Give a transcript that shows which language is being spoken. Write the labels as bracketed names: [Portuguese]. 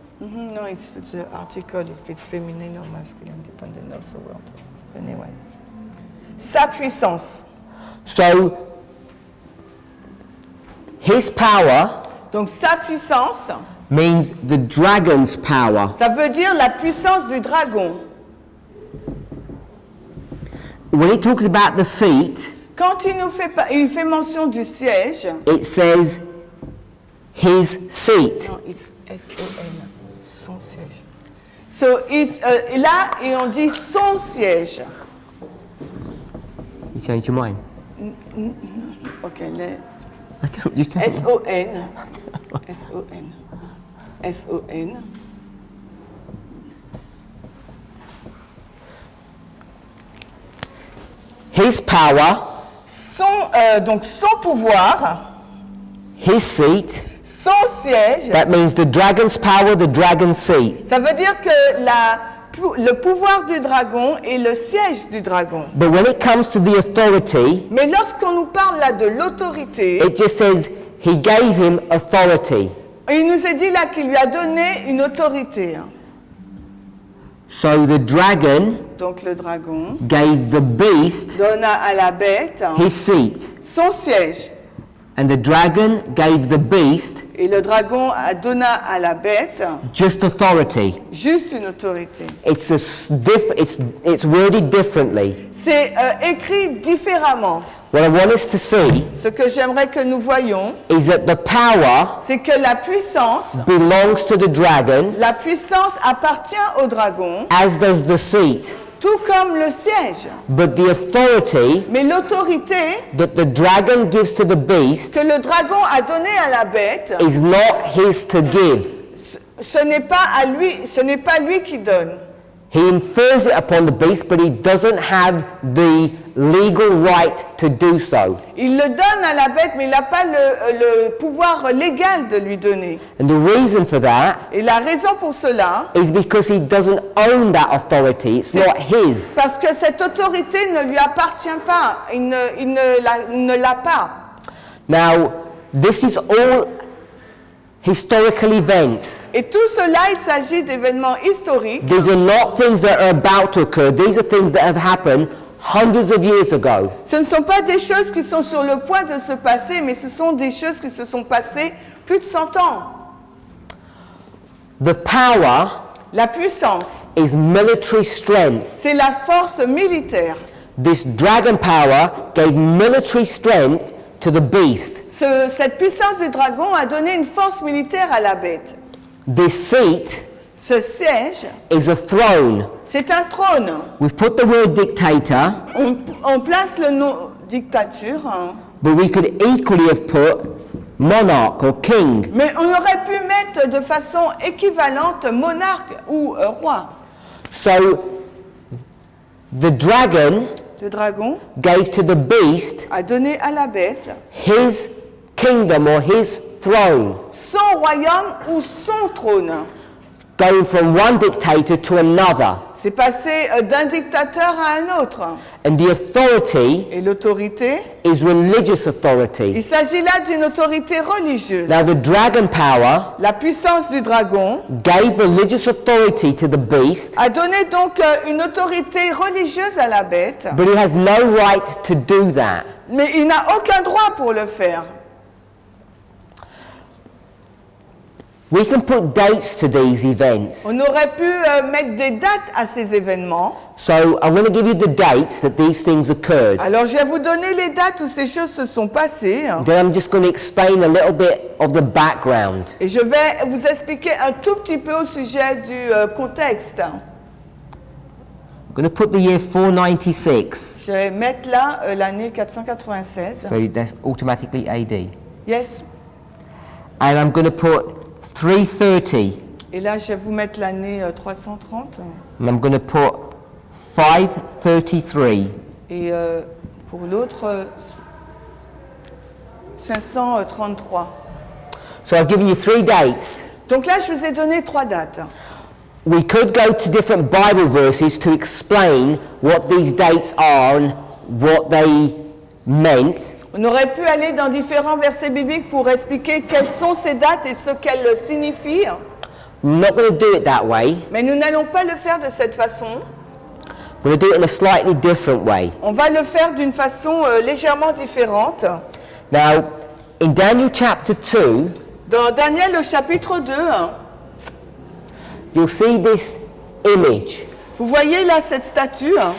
[English] No, it's the article, if it's feminine or masculine, depending on the word. Anyway. [French] Sa puissance. [English] So, his power [French] Donc sa puissance, [English] means the dragon's power. [French] ça veut dire la puissance du dragon. [English] When it talks about the seat, [French] Quand il fait mention du siège, [English] it says his seat. [French] non, [English] it's S-O-N, [French] son siège. [English] So it's, [French] là, et on dit son siège. [English] You changed your mind? Ok, I don't. You changed. S-O-N. S-O-N. S-O-N. His power, [French] Donc son pouvoir, [English] his seat, [French] son siège, [English] That means the dragon's power, the dragon's seat. [French] ça veut dire que le pouvoir du dragon est le siège du dragon. [English] But when it comes to the authority, [French] Mais lorsqu'on nous parle là de l'autorité, [English] it just says he gave him authority. [French] il nous est dit là qu'il lui a donné une autorité. [English] So the dragon [French] Donc le dragon [English] gave the beast [French] donna à la bête [English] his seat. [French] son siège. [English] And the dragon gave the beast [French] Et le dragon donna à la bête [English] just authority. [French] juste une autorité. [English] It's worded differently. [French] C'est écrit différemment. [English] What I want us to see [French] Ce que j'aimerais que nous voyions, [English] is that the power [French] c'est que la puissance [English] belongs to the dragon, [French] appartient au dragon, [English] as does the seat. [French] tout comme le siège. [English] But the authority [French] Mais l'autorité [English] that the dragon gives to the beast [French] que le dragon a donnée à la bête, [English] is not his to give. [French] ce n'est pas lui qui donne. [English] He infers it upon the beast, but he doesn't have the legal right to do so. [French] Il le donne à la bête, mais il n'a pas le pouvoir légal de lui donner. [English] And the reason for that [French] Et la raison pour cela, [English] is because he doesn't own that authority. It's not his. [French] parce que cette autorité ne lui appartient pas. Il ne l'a pas. [English] Now, this is all historical events. [French] Et tout cela, il s'agit d'événements historiques. [English] These are not things that are about to occur. These are things that have happened hundreds of years ago. [French] Ce ne sont pas des choses qui sont sur le point de se passer, mais ce sont des choses qui se sont passées plus de 100 ans. [English] The power [French] La puissance, [English] is military strength. [French] c'est la force militaire. [English] This dragon power gave military strength to the beast. [French] Cette puissance du dragon a donné une force militaire à la bête. [English] This seat [French] Ce siège, [English] is a throne. [French] c'est un trône. [English] We've put the word dictator, [French] On place le nom dictature, hein. [English] but we could equally have put monarch or king. [French] Mais on aurait pu mettre de façon équivalente monarque ou roi. [English] So the dragon [French] Le dragon [English] gave to the beast [French] a donné à la bête [English] his kingdom or his throne, [French] son royaume ou son trône. [English] going from one dictator to another. [French] C'est passé d'un dictateur à un autre. [English] And the authority [French] Et l'autorité, [English] is religious [French] il [English] authority. [French] s'agit là d'une autorité religieuse. [English] Now the dragon power [French] La puissance du dragon [English] gave religious authority to the beast, [French] a donné donc une autorité religieuse à la bête, [English] but he has no right to do that. [French] mais il n'a aucun droit pour le faire. [English] We can put dates to these events. [French] On aurait pu mettre des dates à ces événements. [English] So I'm going to give you the dates that these things occurred. [French] Alors je vais vous donner les dates où ces choses se sont passées. [English] Then I'm just going to explain a little bit of the background. [French] Et je vais vous expliquer un tout petit peu au sujet du contexte. [English] I'm going to put the year 496. [French] Je vais mettre là l'année 496. [English] So that's automatically AD. Yes. And I'm going to put 330. [French] Et là, je vais vous mettre l'année 330. [English] And I'm going to put 533. [French] Et pour l'autre, 533. [English] So I've given you 3 dates. [French] Donc là, je vous ai donné 3 dates. [English] We could go to different Bible verses to explain what these dates are and what they meant. [French] On aurait pu aller dans différents versets bibliques pour expliquer quelles sont ces dates et ce qu'elles signifient. [English] I'm not going to do it that way. [French] Mais nous n'allons pas le faire de cette façon. [English] We're going to do it in a slightly different way. [French] On va le faire d'une façon légèrement différente. [English] Now, in Daniel chapter 2, [French] Dans Daniel au chapitre 2, [English] you'll see this image. [French] vous voyez là cette statue.